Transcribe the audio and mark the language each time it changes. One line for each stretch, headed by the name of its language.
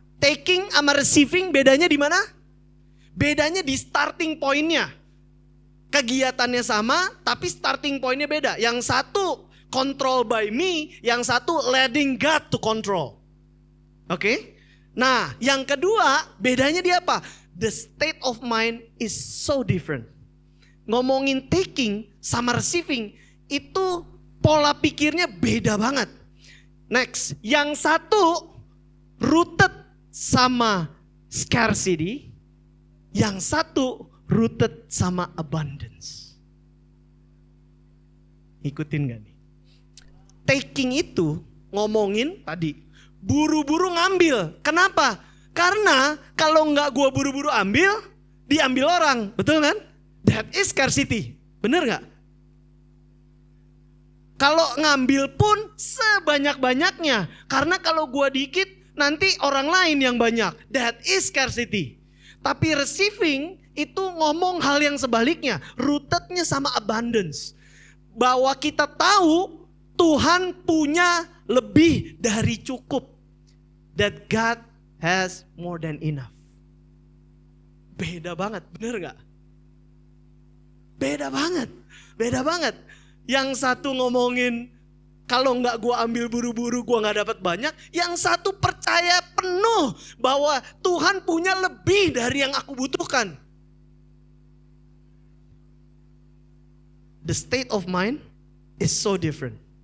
Indonesian: Taking sama receiving bedanya di mana? Bedanya di starting point-nya. Kegiatannya sama tapi starting point-nya beda. Yang satu
English: control by me,
Indonesian: yang satu
English: letting God to control.
Indonesian: Oke? Nah, yang kedua bedanya di apa?
English: The state of mind is so different.
Indonesian: Ngomongin taking sama receiving itu pola pikirnya beda banget. Next, yang satu rooted sama scarcity, yang satu rooted sama abundance. Ikutin gak nih? Taking itu ngomongin tadi, buru-buru ngambil. Kenapa? Karena kalau nggak gua buru-buru ambil, diambil orang, betul kan?
English: That is scarcity,
Indonesian: bener nggak? Kalau ngambil pun sebanyak-banyaknya. Karena kalau gua dikit, nanti orang lain yang banyak.
English: That is scarcity.
Indonesian: Tapi receiving itu ngomong hal yang sebaliknya. Rootednya sama abundance. Bahwa kita tahu Tuhan punya lebih dari cukup.
English: That God has more than enough.
Indonesian: Beda banget, bener gak? Beda banget, beda banget. Yang satu ngomongin kalau nggak gue ambil buru-buru gue nggak dapat banyak. Yang satu percaya penuh bahwa Tuhan punya lebih dari yang aku butuhkan.
English: The state of mind is so different.